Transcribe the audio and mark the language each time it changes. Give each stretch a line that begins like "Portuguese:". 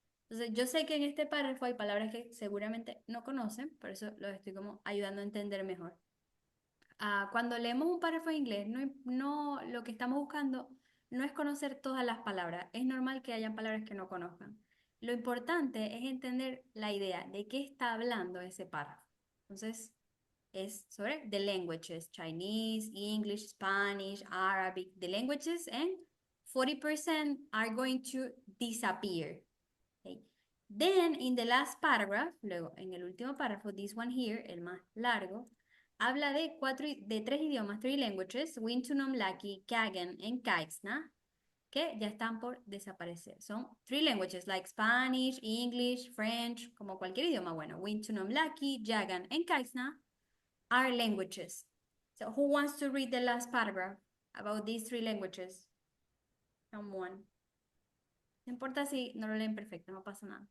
Spanish: Entonces, yo sé que en este párrafo hay palabras que seguramente no conocen, por eso los estoy como ayudando a entender mejor. Cuando leemos un párrafo en inglés, lo que estamos buscando no es conocer todas las palabras. Es normal que hayan palabras que no conozcan. Lo importante es entender la idea de qué está hablando ese párrafo. Entonces, es sobre
English: the languages, Chinese, English, Spanish, Arabic, the languages, and 40% are going to disappear. Okay. Then, in the last paragraph,
Spanish: luego en el último párrafo,
English: this one here,
Spanish: el más largo, habla de 3 idiomas, 3 languages, Wintunomlaki, Kagan, and Kaixna, que ya están por desaparecer. Son 3
English: languages, like Spanish, English, French,
Spanish: como cualquier idioma. Bueno,
English: Wintunomlaki, Jagan, and Kaixna are languages. So, who wants to read the last paragraph about these 3 languages? Someone.
Spanish: No importa si no lo leen perfecto, no pasa nada.